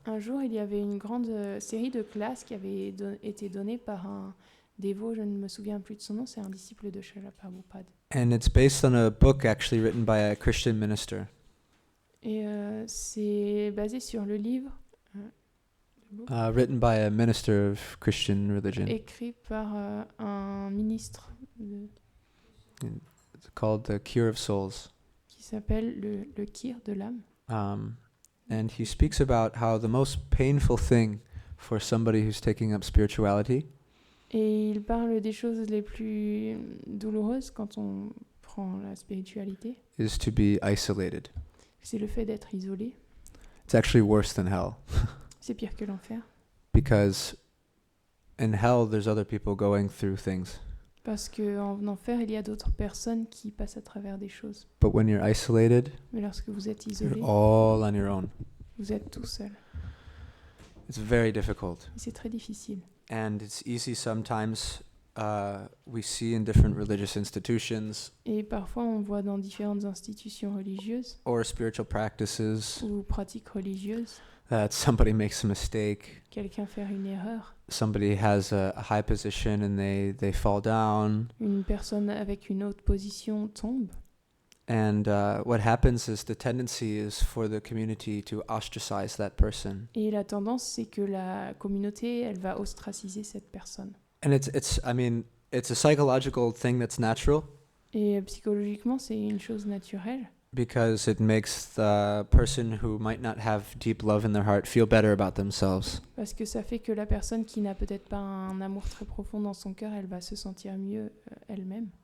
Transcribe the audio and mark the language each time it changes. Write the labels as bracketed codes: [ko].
[fr] Un jour, il y avait une grande série de classes qui avait été donnée par un dévot, je ne me souviens plus de son nom, c'est un disciple de Srila Prabhupada. [en] And it's based on a book actually written by a Christian minister. [fr] Et c'est basé sur le livre [en] Written by a minister of Christian religion. [fr] écrit par un ministre [en] It's called The Cure of Souls. [fr] qui s'appelle le Kir de l'âme. [en] And he speaks about how the most painful thing for somebody who's taking up spirituality [fr] Et il parle des choses les plus douloureuses quand on prend la spiritualité. [en] is to be isolated. [fr] C'est le fait d'être isolé. [en] It's actually worse than hell. [fr] C'est pire que l'enfer. [en] Because in hell, there's other people going through things. [fr] Parce qu'en enfer, il y a d'autres personnes qui passent à travers des choses. [en] But when you're isolated, [fr] Mais lorsque vous êtes [en] you're [fr] isolé, [en] all on your own. [fr] vous êtes tout seul. [en] It's very difficult. [fr] Et c'est très difficile. [en] And it's easy sometimes we see in different religious institutions [fr] Et parfois, on voit dans différentes institutions religieuses [en] or spiritual practices [fr] ou pratiques religieuses, [en] that somebody makes a mistake, [fr] quelqu'un faire une erreur, [en] somebody has a high position and they fall down. [fr] une personne avec une haute position tombe. [en] And what happens is the tendency is for the community to ostracize that person. [fr] Et la tendance, c'est que la communauté, elle va ostraciser cette personne. [en] And it's a psychological thing that's natural [fr] Et psychologiquement, c'est une chose naturelle. [en] because it makes the person who might not have deep love in their heart feel better about themselves. [fr] Parce que ça fait que la personne qui n'a peut-être pas un amour très profond dans son cœur, elle va se sentir mieux elle-même.